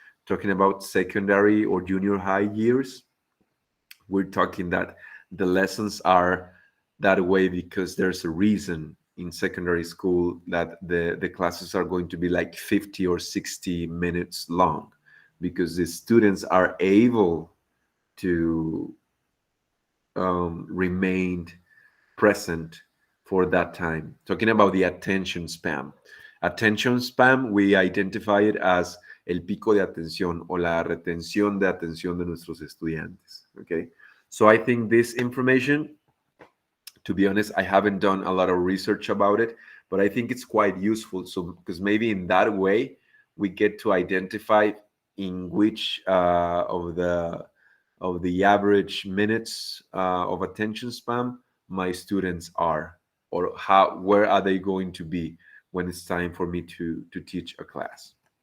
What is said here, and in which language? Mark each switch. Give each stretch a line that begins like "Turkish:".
English: Talking about secondary or junior high years, we're talking that the lessons are that way because there's a reason in secondary school that the classes are going to be like 50 or 60 minutes long, because the students are able to remain present for that time. Talking about the attention span. Attention span, we identify it as
Spanish: el pico de atención o la retención de atención de nuestros estudiantes.
English: Okay, so I think this information, to be honest, I haven't done a lot of research about it, but I think it's quite useful. So because maybe in that way we get to identify in which of the average minutes of attention span my students are, or where are they going to be when it's time for me to teach a class.